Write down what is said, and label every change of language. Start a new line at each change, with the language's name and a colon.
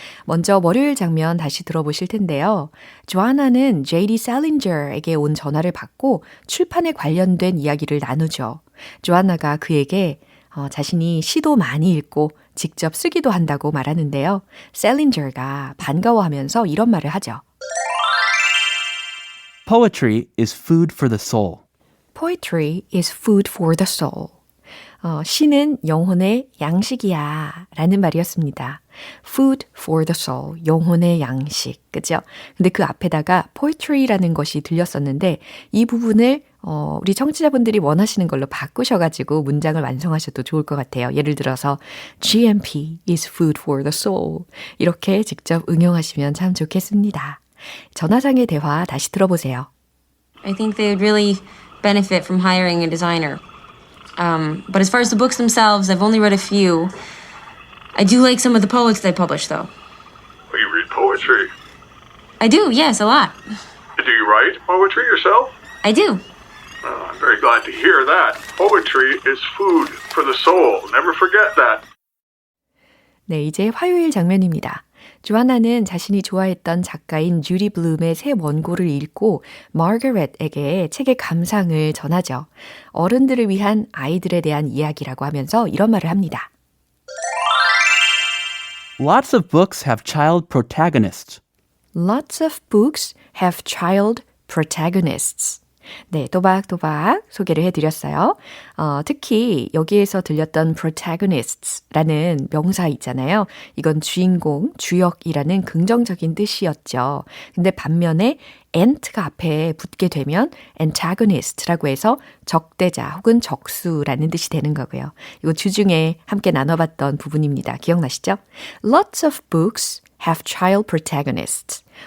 Korean: 먼저 월요일 장면 다시 들어보실 텐데요. 조아나는 J.D. 셀린저에게 온 전화를 받고 출판에 관련된 이야기를 나누죠. 조아나가 그에게 자신이 시도 많이 읽고 직접 쓰기도 한다고 말하는데요. 셀린저가 반가워하면서 이런 말을 하죠.
English: Poetry is food for the soul. Poetry is food for the soul.
Korean: 시는 영혼의 양식이야 라는 말이었습니다.
English: Food for the soul,
Korean: 영혼의 양식, 그죠? 근데 그 앞에다가 poetry라는 것이 들렸었는데 이 부분을 우리 청취자분들이 원하시는 걸로 바꾸셔가지고 문장을 완성하셔도 좋을 것 같아요. 예를 들어서
English: GMP is food for the soul
Korean: 이렇게 직접 응용하시면 참 좋겠습니다. 전화상의 대화 다시 들어보세요.
English: I think they would really benefit from hiring a designer. But as far as the books themselves, I've only read a few. I do like some of the poets they publish, though. Well, you read poetry. I do, yes, a lot. Do you write poetry yourself? I do. Oh, I'm very glad to hear that. Poetry is food for the soul. Never forget that.
Korean: 네, 이제 화요일 장면입니다. 조아나는 자신이 좋아했던 작가인 주디 블룸의 새 원고를 읽고 마거렛에게 책의 감상을 전하죠. 어른들을 위한 아이들에 대한 이야기라고 하면서 이런 말을 합니다.
English: Lots of books have child protagonists. Lots of books have child protagonists.
Korean: 네, 또박또박 소개를 해드렸어요. 특히 여기에서 들렸던 protagonists라는 명사 있잖아요. 이건 주인공, 주역이라는 긍정적인 뜻이었죠. 근데 반면에 ant가 앞에 붙게 되면 antagonist라고 해서 적대자 혹은 적수라는 뜻이 되는 거고요. 이거 주중에 함께 나눠봤던 부분입니다. 기억나시죠?
English: Lots of books have child protagonists.